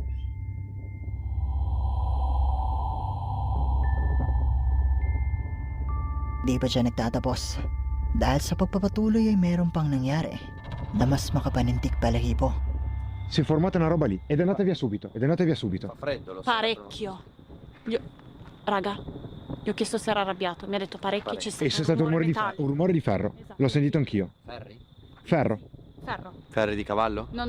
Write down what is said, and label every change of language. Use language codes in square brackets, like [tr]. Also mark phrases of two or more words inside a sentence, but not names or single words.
[tl] Di pa siya nagtatapos dahil sa pagpapatuloy ay meron pang nangyari na mas makapanintig balahibo. [it] Si è formata una roba lì ed è andata via subito. Fa freddo, lo so. Parecchio. Raga, gli ho chiesto se era arrabbiato. Mi ha detto parecchio. C'è E c'è stato un rumore di ferro. Esatto. L'ho sentito anch'io. Ferri? Ferro. Ferro. Ferri di cavallo? No.